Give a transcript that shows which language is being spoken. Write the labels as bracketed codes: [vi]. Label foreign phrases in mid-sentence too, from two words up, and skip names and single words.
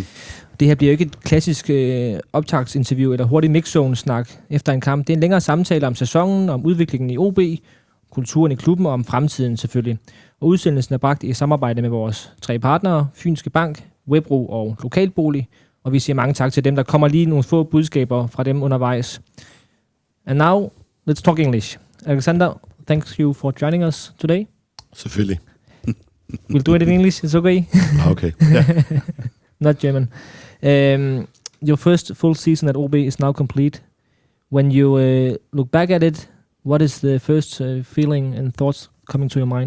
[da] Det her bliver jo ikke et klassisk optagsinterview eller hurtig mixzone-snak efter en kamp. Det er en længere samtale om sæsonen, om udviklingen i OB, kulturen i klubben og om fremtiden selvfølgelig. Og udsendelsen er bragt i samarbejde med vores 3 partnere, Fynske Bank, Webro og Lokalbolig. Og vi siger mange tak til dem, der kommer lige nogle få budskaber fra dem undervejs. [en] And now, let's talk English. Alexander, thanks you for joining us today. [da] Selvfølgelig. [en] We'll do it in English, it's okay? Okay. Yeah. Not German. Your first full season at OB is now complete. When you look back at it, what is the first feeling and thoughts coming to your mind?